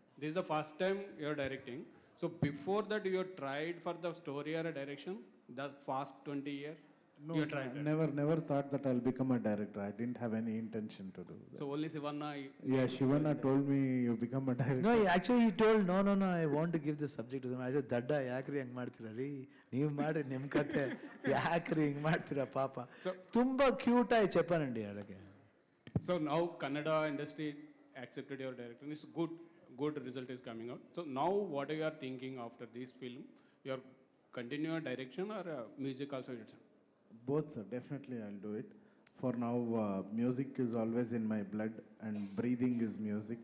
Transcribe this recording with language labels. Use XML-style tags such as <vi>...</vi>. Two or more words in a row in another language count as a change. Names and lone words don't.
<en>This is the first time you are directing. So before that, you tried for the story or a direction. The past 20 years. No, you tried. never thought that I'll become a director. I didn't have any intention to do that. So only Sivanna. Yeah, Shivana told me you become a director. No, actually he told, no, I want to give this subject to them. I said,</en> <kn>Dadda, ಯಾಕ್ರಿ ಹಿಂಗ್ ಮಾಡ್ತೀರಾ ರೀ, ನೀವು ಮಾಡಿ ನಿಮ್ಮ ಕತೆ ಯಾಕ್ರಿ ಹಿಂಗೆ ಮಾಡ್ತೀರಾ ಪಾಪ. ತುಂಬ ಕ್ಯೂಟ್ ಆಗಿ</kn> <te>చెప్పానండి అలాగే.</te> <en>So now Kannada industry accepted your director. It's good result is coming out. So now what you are thinking after this film? You are continue your direction or music also? Both, sir. Definitely, I'll do it. For now, music is always in my blood, and breathing is music.</en>